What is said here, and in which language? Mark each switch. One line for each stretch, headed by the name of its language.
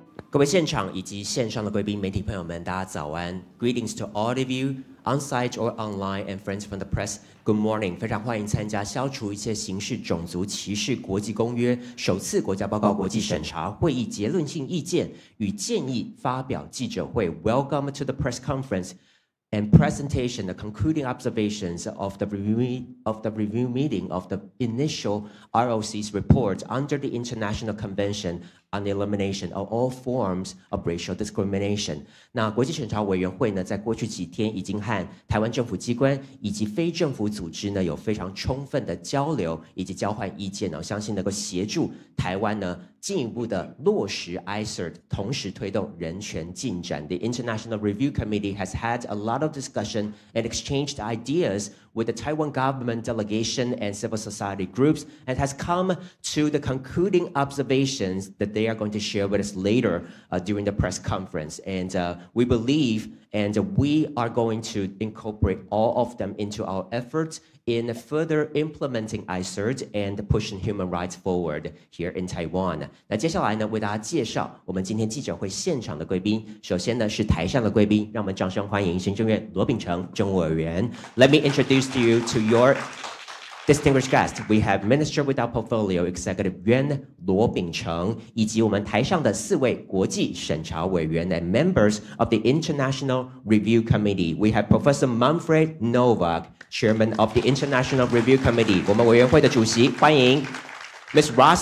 Chinese: 各位现场以及线上的贵宾、媒体朋友们，大家早安 ！ Greetings to all of you on site or online and friends from the press. Good morning，非常欢迎参加消除一切形式种族歧视国际公约首次国家报告国际审查会议结论性意见与建议发表记者会。
English: Welcome to the press conference.And presentation, the concluding observations of the review meeting of the initial R.O.C's report under the International Convention on the Elimination of all forms of racial discrimination.
Chinese: 那国际审查委员会呢，在过去几天已经和台湾政府机关以及非政府组织呢，有非常充分的交流以及交换意见呢，相信能够协助台湾呢进一步的落实 ICERD， 同时推动人权进展。
English: The International Review Committee has had a lot of discussion and exchanged ideas with the Taiwan government delegation and civil society groups and has come to the concluding observations that they are going to share with us later during the press conference. And we believe and we are going to incorporate all of them into our efforts in further implementing ICERD and pushing human rights forward here in Taiwan.
Chinese: 那接下来呢，为大家介绍我们今天记者会现场的贵宾。首先呢是台上的贵宾，让我们掌声欢迎行政院罗秉成政务委员。
English: Let me introduce to you to your distinguished guest. We have Minister without Portfolio Executive Yuan 罗秉成，以及我们台上的4位国际审查委员 and members of the International Review Committee. We have Professor Manfred Novak, Chairman of the International Review Committee.
Chinese: 我们委员会的主席，欢迎 Ms.